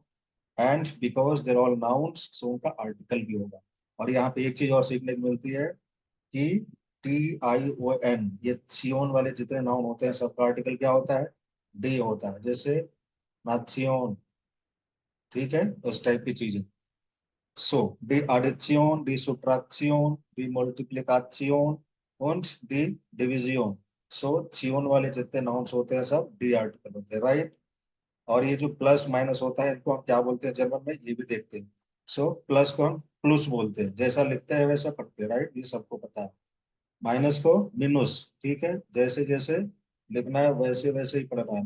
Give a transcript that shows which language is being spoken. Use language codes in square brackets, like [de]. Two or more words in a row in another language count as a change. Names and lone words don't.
[en] and because they're all nouns, [hi] सो उनका आर्टिकल भी होगा। और यहाँ पे एक चीज और सीखने को मिलती है कि TION, ये सियोन वाले जितने नाउन होते हैं सबका आर्टिकल क्या होता है? डी होता है। जैसे नाथियोन। ठीक है, उस टाइप की चीजें। [de] So, die Addition, die Subtraktion, die Multiplikation und die Division. [hi] So, Sion वाले जितने नाउन्स होते हैं सब डी आर्टिकल होते हैं, राइट। और ये जो प्लस माइनस होता है इनको हम क्या बोलते हैं जर्मन में, ये भी देखते हैं। सो प्लस को हम प्लस बोलते हैं, जैसा लिखते हैं वैसा पढ़ते हैं, राइट, ये सबको पता है। माइनस को मिनुस। ठीक है, जैसे जैसे लिखना है वैसे वैसे ही पढ़ना है।